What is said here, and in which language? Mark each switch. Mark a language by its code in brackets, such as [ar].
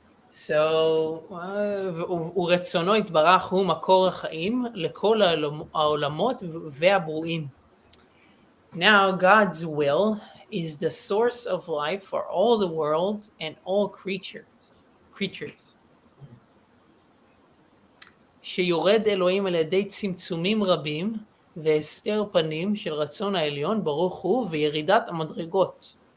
[he] So, ורצונו יתברך הוא מקור החיים לכל העולמות והברואים. [en] Now, God's will is the source of life for all the worlds and all creatures. [he] שיורד אלוהים על ידי צמצומים רבים והסתר פנים של רצון העליון ברוך הוא וירידת המדרגות.